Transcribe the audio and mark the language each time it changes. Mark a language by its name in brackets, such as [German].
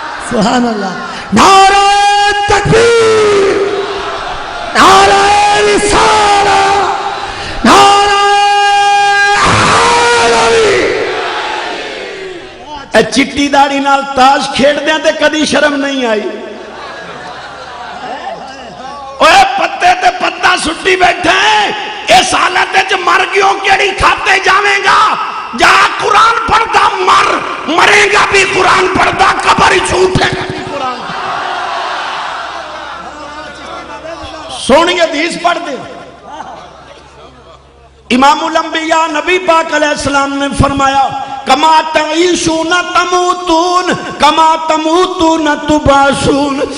[Punjabi] سبحان اللہ. نعرہ تکبیر نعرہ رسالہ نعرہ حیدری. اے چٹی داڑی نال تاش کھیڑ دیں تے کدی شرم نہیں آئی. اوے پتے تے پتہ سٹی بیٹھے ہیں اس حالت وچ مر گیوں کیڑی کھاتے جاویں گا. جا قرآن پڑھدا مرے گا بھی قرآن پڑھدا قبر ہی جھوٹ ہے. سونی حدیث پڑھ دے. [Urdu] امام الانبیاء نبی پاک علیہ السلام نے فرمایا [Arabic] کما تعیشون تموتون کما تموتون تبعثون.